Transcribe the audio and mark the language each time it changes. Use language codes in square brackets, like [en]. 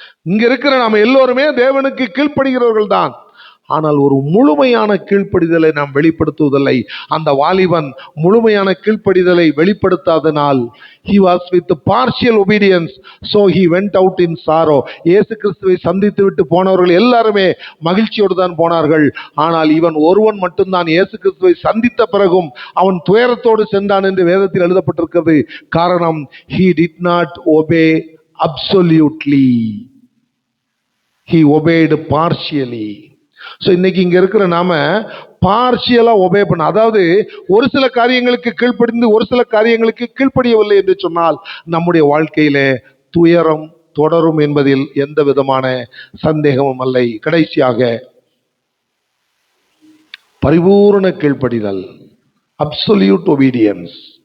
[ta] இங்க இருக்கிற நாம எல்லோருமே தேவனுக்கு கீழ்ப்படுகிறவர்கள் தான். ஆனால் ஒரு முழுமையான கீழ்ப்படிதலை நாம் வெளிப்படுத்துவதில்லை. அந்த வாலிபன் முழுமையான கீழ்ப்படிதலை வெளிப்படுத்தாதனால் [en] he was with partial obedience, so he went out in sorrow. [ta] இயேசு கிறிஸ்துவை சந்தித்து விட்டு போனவர்கள் எல்லாருமே மகிழ்ச்சியோடு தான் போனார்கள். ஆனால் இவன் ஒருவன் மட்டும்தான் இயேசு கிறிஸ்துவை சந்தித்த பிறகும் அவன் துயரத்தோடு சென்றான் என்று வேதத்தில் எழுதப்பட்டிருக்கிறது. காரணம், [en] he did not obey absolutely, he obeyed partially. [ta] So இன்னைக்கு இங்க இருக்கிற நாம பார்ஷியலா ஒபே பண்ண, அதாவது ஒரு சில காரியங்களுக்கு கீழ்ப்படிந்து ஒரு சில காரியங்களுக்கு கீழ்ப்படியவில்லை என்று சொன்னால் நம்முடைய வாழ்க்கையில துயரம் தொடரும் என்பதில் எந்த விதமான சந்தேகமும் இல்லை. கடைசியாக பரிபூரண கீழ்ப்படிதல், [en] Absolute obedience.